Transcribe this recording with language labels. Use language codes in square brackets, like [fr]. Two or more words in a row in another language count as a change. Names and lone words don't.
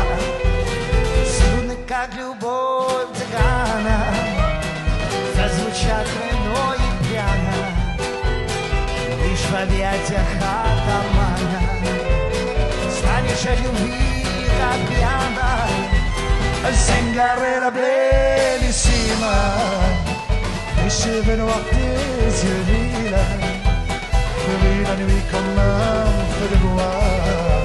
[ru] Струны, как любовь цыгана, зазвучат вино и пьяно, лишь в объятиях атамана. Станешь от любви, как пьяна. [it] Zingarella bellissima, [fr] les cheveux noirs, tes yeux lilas, brûlent la nuit comme un feu de bois.